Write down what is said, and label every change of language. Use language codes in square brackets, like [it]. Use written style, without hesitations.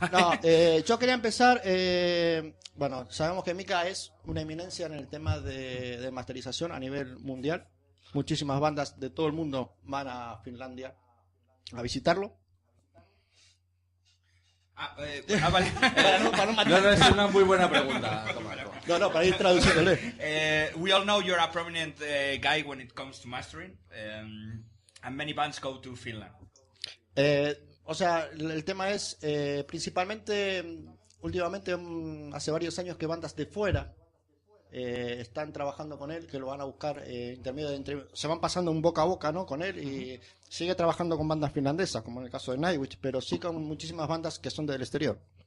[es] No, yo quería empezar, bueno, sabemos que Mika es una eminencia en el tema de masterización a nivel mundial. Muchísimas bandas de todo el mundo van a Finlandia a visitarlo. Vale. No, es una muy buena pregunta. No, para ir traduciéndole. [en] We all know you're a prominent guy when it comes to mastering, and many bands go to Finland. [es] O sea, el tema es, principalmente, últimamente, hace varios años que bandas de fuera están trabajando con él, que lo van a buscar intermedio de se van pasando un boca a boca, ¿no? Con él y sigue trabajando con bandas finlandesas, como en el caso de Nightwish, pero sí con muchísimas bandas que son del exterior.